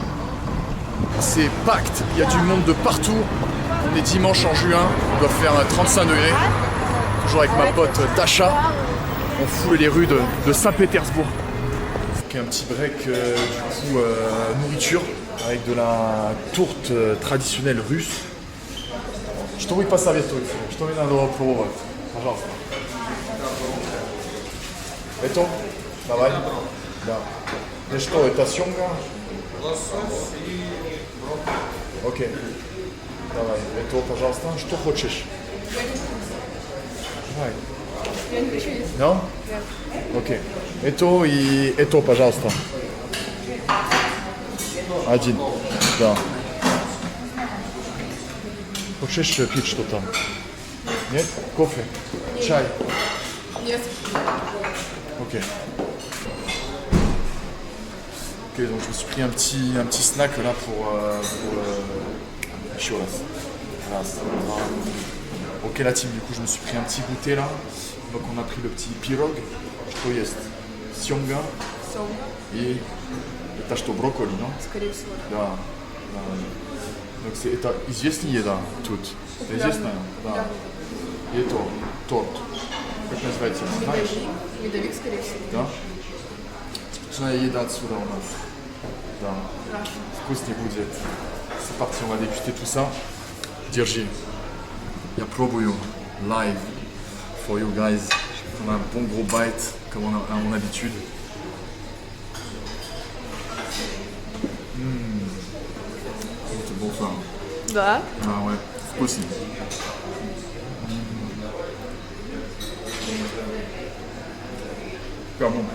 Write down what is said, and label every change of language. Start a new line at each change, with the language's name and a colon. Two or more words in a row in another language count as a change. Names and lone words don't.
French: C'est pacte, il y a du monde de partout. On est dimanche en juin, on doit faire 35 degrés. Toujours avec ma pote Tasha. On foule les rues de Saint-Pétersbourg. Un petit break du coup nourriture avec de la tourte traditionnelle russe.
Russian: Что вы посоветуете? Что мне надо попробовать? Пожалуйста. Это? Давай. Да. И что, это семга? Лосось и брокколи. Окей. Давай. Это, пожалуйста. Что хочешь? Давай. Я не хочу есть. Non? Окей. Это и это, пожалуйста. Один. Да. Хочешь пить что-то? Нет? Кофе? Чай? Нет.
French: Ok. Ok, donc je me suis pris un petit snack là pour Chiolas. Voilà, ok la team, du coup je me suis pris un petit goûter là. Donc on a pris le petit pirog,
Russian: что есть? Семга и это что, брокколи, non? Скорее всего. Да. Да.
French: Donc c'est
Russian: это известная еда тут. Это известная? Да. И это торт. Как называется? Знаешь? Медовик, скорее всего. Да? Вкусная еда отсюда у нас. Да. Вкуснее будет.
French: C'est parti, on va déguster tout ça.
Russian: Держи. Я пробую
English: live for you guys.
French: On a un bon gros bite, comme on a à mon habitude. C'est bon ça.
Russian: Да.
French: Ah ouais, aussi. Super bon.